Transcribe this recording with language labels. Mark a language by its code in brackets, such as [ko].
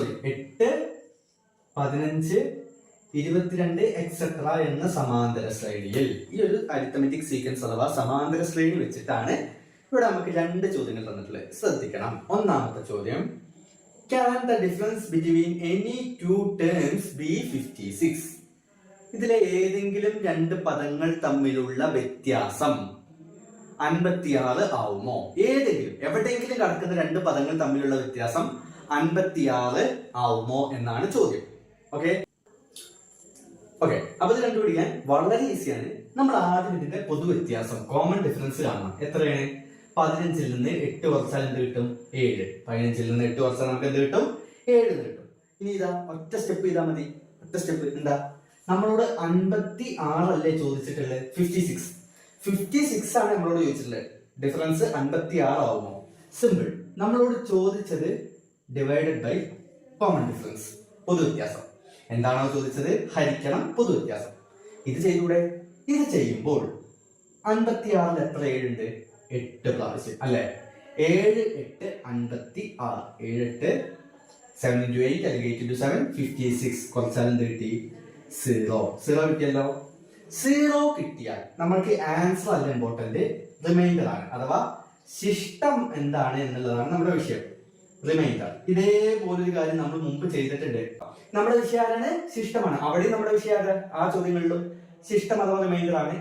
[ml] 8, 15, 22 etcetera എന്ന സമാന്തര ശ്രേണിയിൽ ഈ ഒരു അരിത്തമെറ്റിക് സീക്വൻസ് അഥവാ സമാന്തര ശ്രേണി വെച്ചിട്ടാണ് ഇവിടെ നമുക്ക് രണ്ട് ചോദ്യങ്ങൾ തന്നിട്ടുള്ളത്. ശ്രദ്ധിക്കണം. ഒന്നാമത്തെ ചോദ്യം, [en] can the difference between any two terms be 56? [ml] ഇതിലെ ഏതെങ്കിലും രണ്ട് പദങ്ങൾ തമ്മിലുള്ള വ്യത്യാസം 56 ആവുമോ? ഏതെങ്കിലും എവിടെയെങ്കിലും കിടക്കുന്ന രണ്ട് പദങ്ങൾ തമ്മിലുള്ള വ്യത്യാസം 56 ആവുമോ എന്നാണ് ചോദ്യം. ഓക്കെ. അപ്പൊ ഇത് കണ്ടുപിടിക്കാൻ വളരെ ഈസിയാണ്. നമ്മൾ ആദ്യം ഇതിന്റെ പൊതുവ്യത്യാസം കോമൺ ഡിഫറൻസ് കാണണം. എത്രയാണ്? 15ൽ നിന്ന് 8 കുറച്ചാൽ എന്ത് കിട്ടും? 7. 15ൽ നിന്ന് 8 കുറച്ചാൽ നമുക്ക് എന്ത് കിട്ടും? 7 കിട്ടും. ഇനി ഇതാ ഒറ്റ സ്റ്റെപ്പ് ചെയ്താൽ മതി. ഒറ്റ സ്റ്റെപ്പ് എന്താ? നമ്മളോട് 56 അല്ലേ ചോദിച്ചിട്ടുള്ളത്? 56 ആണ് നമ്മളോട് ചോദിച്ചിട്ടുള്ളത്. ഡിഫറൻസ് 56 ആവുമോ? സിമ്പിൾ. നമ്മളോട് ചോദിച്ചത് ഡിവൈഡഡ് ബൈ കോമൺ ഡിഫറൻസ്, പൊതുവ്യത്യാസം. എന്താണോ ചോദിച്ചത് ഹരിക്കണം പൊതുവ്യത്യാസം. ഇത് ചെയ്തൂടെ? ഇത് ചെയ്യുമ്പോൾ 56ൽ എത്ര 7 ഉണ്ട്? 8 പ്രാവശ്യം അല്ലെ? 7, 8, 56. 7, 8, 7 into 8 അല്ലെങ്കിൽ 8 into 7, 56. കുറച്ചാൽ എന്ത് കിട്ടി? 0 കിട്ടിയല്ലോ. 0 കിട്ടിയാൽ നമ്മൾക്ക് ആൻസർ അല്ല ഇമ്പോർട്ടന്റ്, റിമൈൻഡർ ആണ്. അഥവാ ശിഷ്ടം എന്താണ് എന്നുള്ളതാണ് നമ്മുടെ വിഷയം. റിമൈൻഡർ. ഇതേപോലൊരു കാര്യം നമ്മൾ മുമ്പ് ചെയ്തിട്ടുണ്ട്. നമ്മുടെ വിഷയം ആരാണ്? ശിഷ്ടമാണ്. അവിടെ നമ്മുടെ വിഷയം ആ ചോദ്യങ്ങളിലും ശിഷ്ടം അഥവാ റിമൈൻഡർ ആണ്.